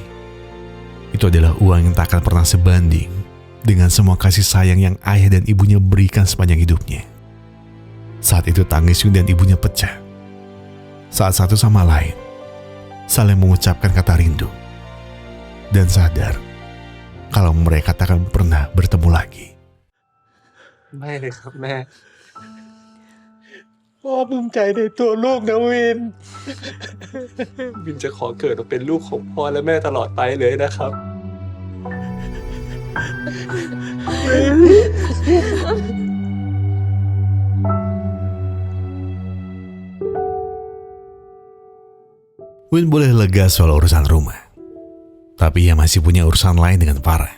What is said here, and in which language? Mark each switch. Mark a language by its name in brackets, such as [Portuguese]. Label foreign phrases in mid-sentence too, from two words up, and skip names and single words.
[Indonesian] Itu adalah uang yang tak akan pernah sebanding dengan semua kasih sayang yang ayah dan ibunya berikan sepanjang hidupnya. Saat itu tangis Win dan ibunya pecah. Saat satu sama lain saling mengucapkan kata rindu dan sadar kalau mereka tak akan pernah bertemu lagi. [Thai] ไม่เลยครับแม่พ่อภูมิใจในตัวลูกนะวิน วินจะขอเกิดมาเป็นลูกของพ่อและแม่ตลอดไปเลยนะครับ [Indonesian] Win boleh lega soal urusan rumah, tapi ia masih punya urusan lain dengan Farah.